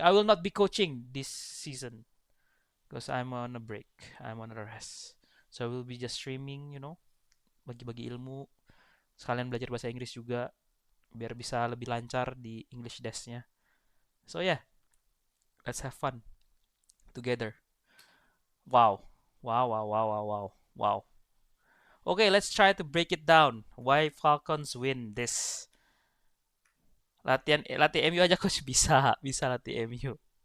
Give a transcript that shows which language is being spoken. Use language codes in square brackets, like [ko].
[en] I will not be coaching this season because I'm on a break. I'm on a rest. So I will be just streaming, [id] bagi-bagi ilmu. Sekalian belajar bahasa Inggris juga biar bisa lebih lancar di English Desk-nya. [en] So yeah, let's have fun together. Wow. Wow, wow, wow, wow, wow. Wow. Okay, let's try to break it down. Why Falcons win this? [id] Latih MU aja coach bisa latih MU.